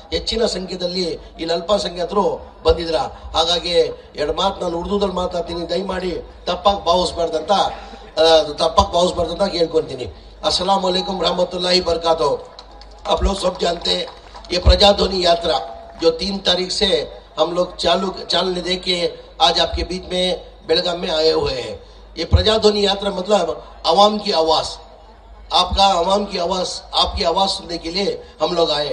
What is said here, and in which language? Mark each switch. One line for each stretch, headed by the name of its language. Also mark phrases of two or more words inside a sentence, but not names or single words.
Kannada: ಹೆಚ್ಚಿನ ಸಂಖ್ಯೆಯಲ್ಲಿ ಇಲ್ಲಿ ಅಲ್ಪಸಂಖ್ಯಾತರು ಬಂದಿದ್ರ. ಹಾಗಾಗಿ ಎರಡು ಮಾತು ನಾನು ಉರ್ದುದಲ್ಲಿ ಮಾತಾಡ್ತೀನಿ, ದಯಮಾಡಿ ತಪ್ಪಾಗಿ ಭಾವಿಸಬಾರ್ದಂತ ಹೇಳ್ಕೊಂತೀನಿ.
Arabic: السلام عليكم رحمة الله بركاته.
Urdu: آپ لوگ سب جانتے ہیں یہ پرجادھونی یاترا جو 3 تاریخ سے ہم لوگ چالنے دے کے آج آپ کے بیچ میں بیلگام میں آئے ہوئے ہیں. یہ پرجادھونی یاترا مطلب عوام کی آواز، آپ کا عوام کی آواز، آپ کی آواز سننے کے لیے ہم لوگ آئے.